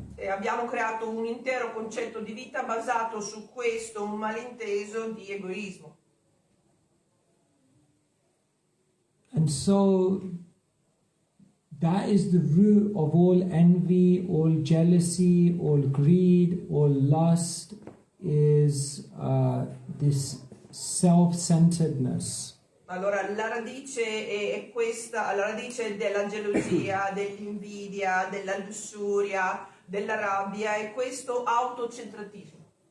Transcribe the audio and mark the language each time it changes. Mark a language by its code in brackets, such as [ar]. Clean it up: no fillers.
[it] E abbiamo creato un intero concetto di vita basato su questo, un malinteso di egoismo. [en] And so that is the root of all envy, all jealousy, all greed, all lust, is this self-centeredness. [it] Allora la radice è questa, la radice della gelosia, dell'invidia, della lussuria, della rabbia è questo autocentratismo.